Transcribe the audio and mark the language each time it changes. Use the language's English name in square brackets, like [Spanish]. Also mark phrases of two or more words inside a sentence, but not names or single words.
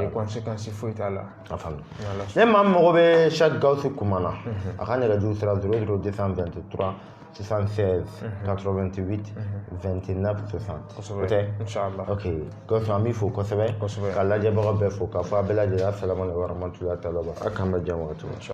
[Bambara] ye conséquence foyi t'a la a faamu ne maa min mago bɛ Cheikh Gawusu Kumana a ka nɛgɛjuru sira 00223 76 88 29 60 o tɛ inshallah ok Gawusu an b'i fo kosɛbɛ ka lajɛbaga bɛɛ fo k'a fɔ a bɛɛ lajɛlen [Arabic] السلام عليكم ورحمة الله تعالى [Bambara] a k'an bɛn diya wagati